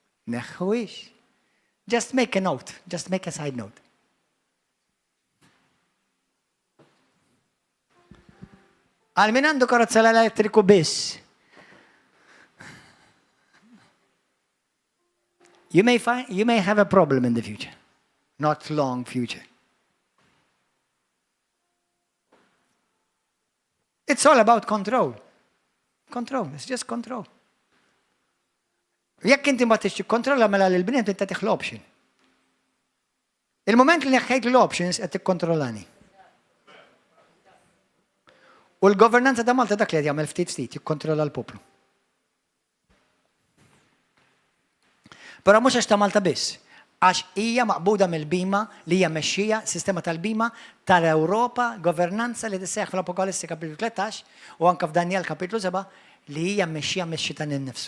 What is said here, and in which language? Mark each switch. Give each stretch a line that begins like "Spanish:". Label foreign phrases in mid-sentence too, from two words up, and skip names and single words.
Maltese: Neħħuix.
English: Just make a note. Just make a side note.
Maltese: Għal min għandu karozza l-elettriku biss.
English: You may have a problem in the future. Not long future. It's all about control. Control, it's just control.
Maltese: Jekk inti ma tixtieq kontrolla mela l-bniet inti tagħtih l-option. Il-moment li neħħejt l-options qed tikkontrollani. U l-governanza ta' Malta dak li qed jagħmel ftit jikkontrolla l-poplu. Però mhux għax ta' Malta biss, għax hija maqbuda mill-bima li hija mexxija sistema tal-bima tal-Ewropa, governanza li tisseħħ fl-Apokalissi kapitlu 13 u anke f'Danjel kapitlu 7 li hija mexxija mix-xitan innifsu.